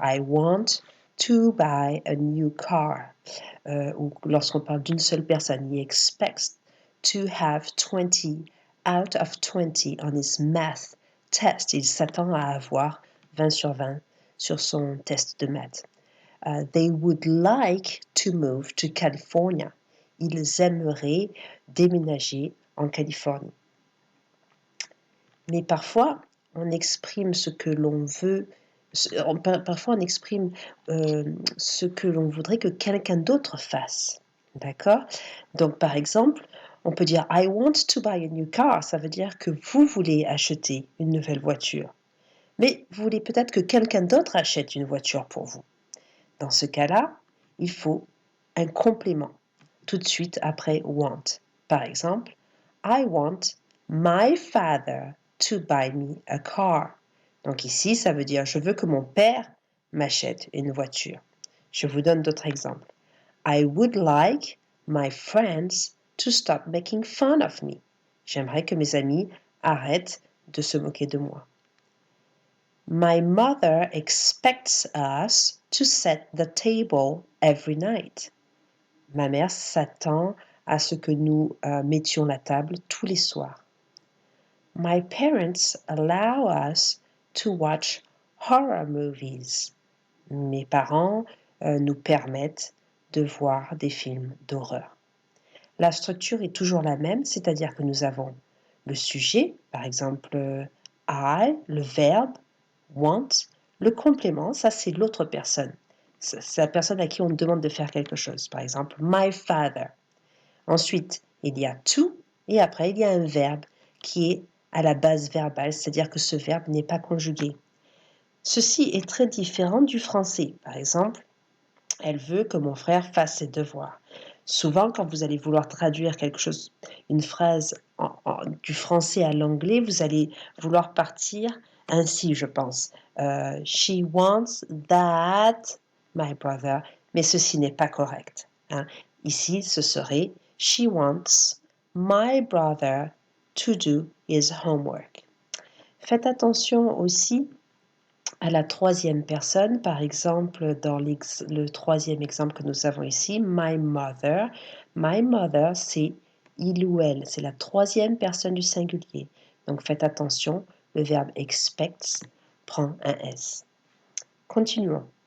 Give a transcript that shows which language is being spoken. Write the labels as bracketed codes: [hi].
[en] I want to buy a new car. [fr] Ou lorsqu'on parle d'une seule personne, [en] he expects to have 20 out of 20 on his math test. [fr] Il s'attend à avoir 20 sur 20 sur son test de maths. [en] They would like to move to California. [fr] Ils aimeraient déménager en Californie. Mais parfois, on exprime ce que l'on veut, parfois on exprime ce que l'on voudrait que quelqu'un d'autre fasse. D'accord? Donc, par exemple, on peut dire [en] I want to buy a new car. [fr] Ça veut dire que vous voulez acheter une nouvelle voiture. Mais vous voulez peut-être que quelqu'un d'autre achète une voiture pour vous. Dans ce cas-là, il faut un complément tout de suite après want. Par exemple, [en] I want my father to buy me a car. [fr] Donc ici, ça veut dire je veux que mon père m'achète une voiture. Je vous donne d'autres exemples. [en] I would like my friends to stop making fun of me. [fr] J'aimerais que mes amis arrêtent de se moquer de moi. [en] My mother expects us to set the table every night. [fr] Ma mère s'attend à ce que nous mettions la table tous les soirs. [en] My parents allow us to watch horror movies. [fr] Mes parents nous permettent de voir des films d'horreur. La structure est toujours la même, c'est-à-dire que nous avons le sujet, par exemple I, le verbe, want, le complément, ça c'est l'autre personne. C'est la personne à qui on demande de faire quelque chose. Par exemple, my father. Ensuite, il y a to et après il y a un verbe qui est à la base verbale, c'est-à-dire que ce verbe n'est pas conjugué. Ceci est très différent du français. Par exemple, elle veut que mon frère fasse ses devoirs. Souvent, quand vous allez vouloir traduire quelque chose, une phrase du français à l'anglais, vous allez vouloir partir ainsi, je pense. [en] She wants that my brother, [fr] mais ceci n'est pas correct. Hein. Ici, ce serait [en] She wants my brother to do his homework. [fr] Faites attention aussi à la troisième personne, par exemple, dans le troisième exemple que nous avons ici, my mother. My mother, c'est il ou elle, c'est la troisième personne du singulier. Donc faites attention, le verbe expects prend un S. Continuons.